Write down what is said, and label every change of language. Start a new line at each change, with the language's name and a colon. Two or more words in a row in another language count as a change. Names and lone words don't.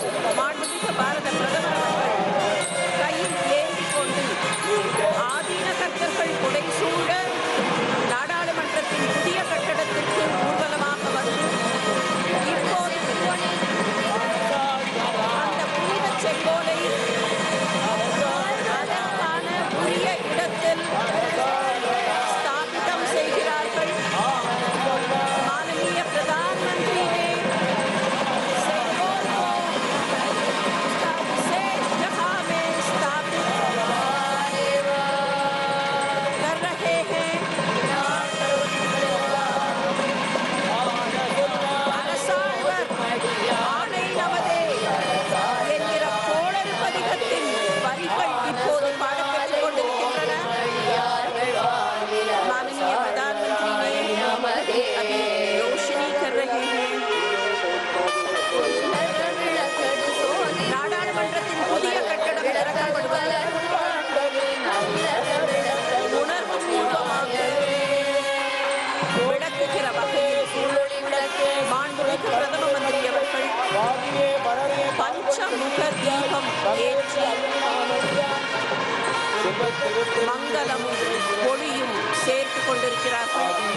Tamil: மாண்புமிகு பாரத பிரதமர் அவர்கள் கையில் ஏந்திக் கொண்டு ஆதீன கர்த்தர்கள் புடைசூழ நாடாளுமன்றத்தின் புதிய கட்டடத்திற்கு ஊர்வலமாக வந்து இப்போது அந்த புனித செங்கோலை அதற்கான உரிய இடத்தில் ஸ்தாபிதம் செய்கிறார்கள்.
Hindi: माननीय प्रधानमंत्री ने सेंगोल को विशेष जगह में स्थापित कर रहे हैं.
Tamil: அரசாழ்வர் ஆணை நமதே என்கிற கோளறு பதிகத்தின் வரிகள் இப்போது பாடப்பட்டுக் கொண்டிருக்கின்றன.
Hindi: माननीय प्रधानमंत्री ने अभी रोशनी कर रहे हैं.
Tamil: நாடாளுமன்றத்தின் புதிய கட்டடம் திறக்கப்படுவது உணர்வு பூர்வமாக விளக்குகிற வகையில் மாண்புமிகு பிரதம மந்திரி அவர்கள் பஞ்சமுக தீபம் ஏற்றி மங்களமும் ஒளியும் சேர்த்து கொண்டிருக்கிறார்கள்.